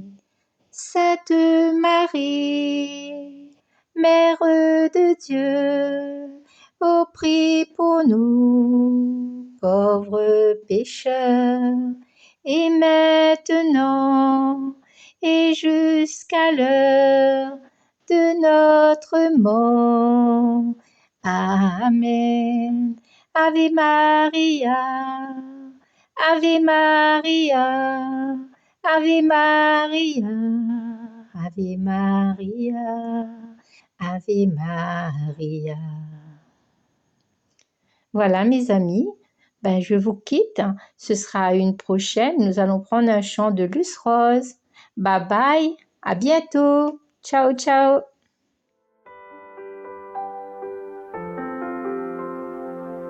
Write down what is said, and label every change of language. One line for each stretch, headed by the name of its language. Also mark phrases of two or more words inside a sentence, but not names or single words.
French: Sainte Marie, Mère de Dieu, ô prie pour nous, pauvres pécheurs, et maintenant et jusqu'à l'heure de notre mort. Amen.
Latin: Ave Maria, Ave Maria, Ave Maria, Ave Maria, Ave Maria.
French: Voilà mes amis, je vous quitte. Ce sera une prochaine. Nous allons prendre un chant de Luce Rose.
English: Bye bye,
French: à bientôt.
Italian: Ciao, ciao.